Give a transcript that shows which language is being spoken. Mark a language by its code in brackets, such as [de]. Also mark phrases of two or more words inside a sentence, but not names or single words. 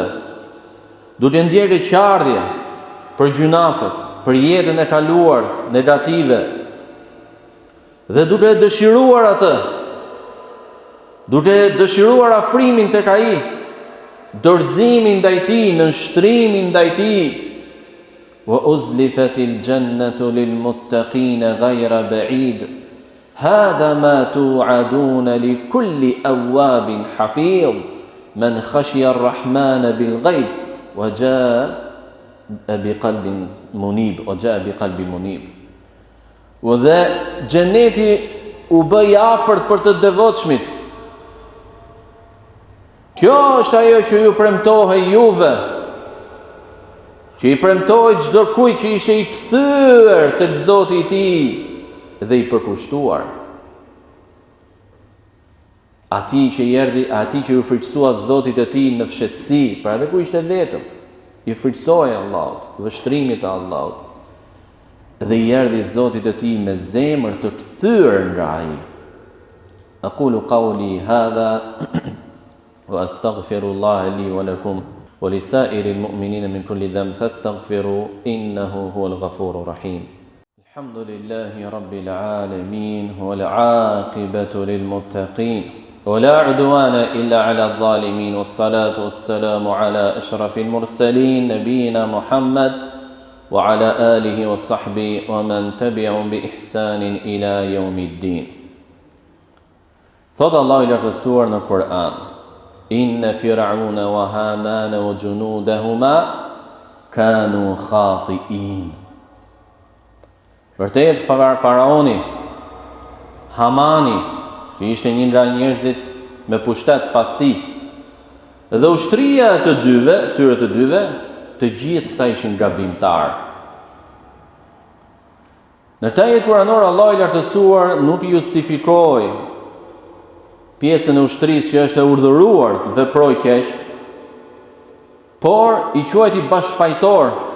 [sq] Duhet të ndjerë qardhje për gjunafet, për jetën e kaluar negative. Dhe duke dëshiruar atë, duke dëshiruar afrimin tek ai, dorëzimin ndaj tij, nënshtrimin ndaj tij. [ar] وأزلفت الجنة للمتقين غير بعيد. هذا ما توعدون لكل أواب حفيظ. من خشي الرحمن بالغيب وجاء بقلب منيب، وجاء بقلب منيب. [sq] Dhe xheneti u bëj afërt për të devotshmit. Kjo është ajo që ju premtohej juve, që i premtohej çdo kujt që ishte i kthyer tek Zoti i tij dhe i përkushtuar. Ati që i erdhi, ati që ju frikësua Zotit e tij në fshehtësi, pra edhe kur ishte vetëm, i frikësoi Allahut, vështrimit të Allahut. Dhe i erdhi Zotit e tij me zemër të kthyer nga ai. [ar] أقول قولي هذا وأستغفر الله لي ولكم ولسائر المؤمنين من كل ذنب فاستغفروا إنه هو الغفور الرحيم. الحمد لله رب العالمين والعاقبة للمتقين. ولا عدوان إلا على الظالمين والصلاة والسلام على أشرف المرسلين نبينا محمد وعلى آله وصحبه ومن تبعهم بإحسان إلى يوم الدين. [sq] Thot Allah i lartësuar në Kur'an: [ar] إن فرعون وهامان وجنودهما كانوا خاطئين. [sq] Vërtet faraoni, Hamani, që ishte një nga njerëzit me pushtet pas tij, dhe ushtria e këtyre të dyve, të gjithë këta ishin gabimtar. Në këtë ajet kuranor Allah i lartësuar nuk justifikoi pjesën e ushtrisë që është e urdhëruar të veproj keq, por i quajti bashkëfajtor.